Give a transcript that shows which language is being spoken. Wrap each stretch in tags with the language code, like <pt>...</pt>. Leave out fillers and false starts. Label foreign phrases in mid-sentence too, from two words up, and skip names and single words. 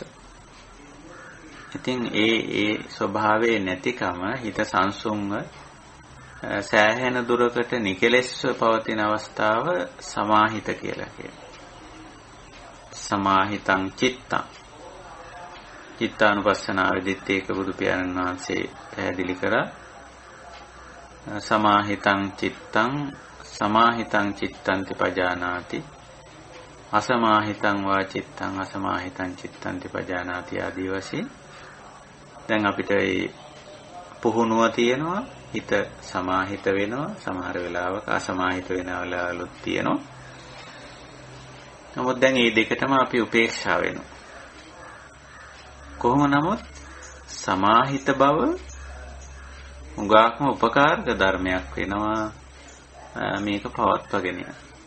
<si>ඉතින් ඒ ස්වභාවයේ නැතිකම හිත සංසුන්ව සෑහෙන දුරකට නිකලෙස්ව පවතින අවස්ථාව සමාහිත කියලා කියනවා.</si> <pi>සමාහිතං චිත්තං.</pi> <si>චිත්තානුපස්සනාවේදීත් ඒක බුදු පියාණන් වහන්සේ පැහැදිලි කරා.</si> <pi>සමාහිතං චිත්තං තිපජානාති අසමාහිතං වා චිත්තං අසමාහිතං චිත්තං තිපජානාති</pi> <si>ආදී වශයෙන් දැන් අපිට මේ පුහුණුව තියෙනවා හිත සමාහිත වෙනවා සමහර වෙලාවක අසමාහිත වෙන වෙලාවලුත් තියෙනවා නමුත් දැන් මේ දෙකටම අපි උපේක්ෂා වෙනවා කොහොම නමුත් සමාහිත බව උගාක්ම උපකාරක ධර්මයක් වෙනවා මේක පවත්වාගෙන යන්න.</si>